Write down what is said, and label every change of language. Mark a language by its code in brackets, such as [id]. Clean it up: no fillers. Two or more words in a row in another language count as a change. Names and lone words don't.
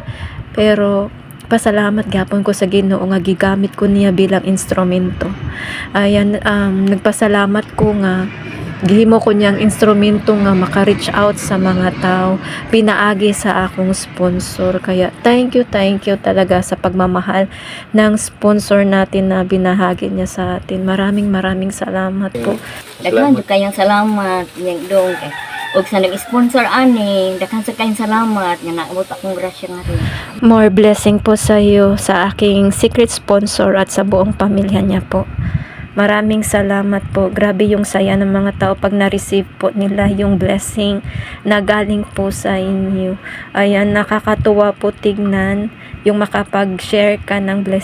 [ceb] Pero pasalamat gyapon ko sa Ginoo nga gigamit ko niya bilang instrumento. Ayan, nagpasalamat ko nga gihimo ko niyang instrumento nga maka- [en] reach out [ceb] sa mga tao, pinaagi sa akong sponsor. [tl] Kaya [en] thank you [tl] talaga sa pagmamahal ng sponsor natin na binahagi niya sa atin. Maraming salamat po. [ceb] Daghan jud kayong salamat yang dong kay og sa nag-sponsor ani, daghan sa kayong salamat nga naabot akong grasya nga rin. [en] More blessing [tl] po sa iyo, sa aking secret sponsor at sa buong pamilya niya po. Maraming salamat po. Grabe yung saya ng mga tao pag na-receive po nila yung blessing na galing po sa inyo. Ayan, nakakatuwa po tignan yung makapag-share ka ng blessing.